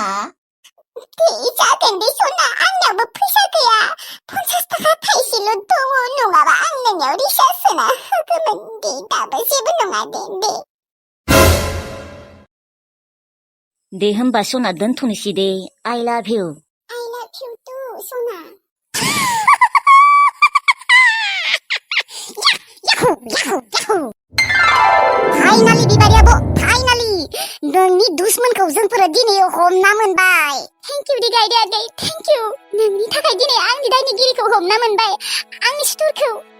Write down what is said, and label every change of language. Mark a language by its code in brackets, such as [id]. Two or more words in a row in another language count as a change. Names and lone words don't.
[brx] दे जागोन दे सना आंनावबो फैसा गैया 50 थाखा थाइसेल' दङ नङाबा आं नोंनाव रिसार्ज सोना होगौमोन दे दाबो जेबो नङा दे होमबा सना दोनथ'नोसै दे [en] I love you I love you too [brx] सना फाइनालि बिबारि आब' फाइनालि नोंनि दुश्मनखौ जोंफोरो दिनै हमना मोनबाय [en] thank you [brx] दे गायदे आगै [en] thank you [brx] नोंनि थाखाय दिनै आंनि दायनिगिरिखौ हमना मोनबाय आंनि सुथुरखौ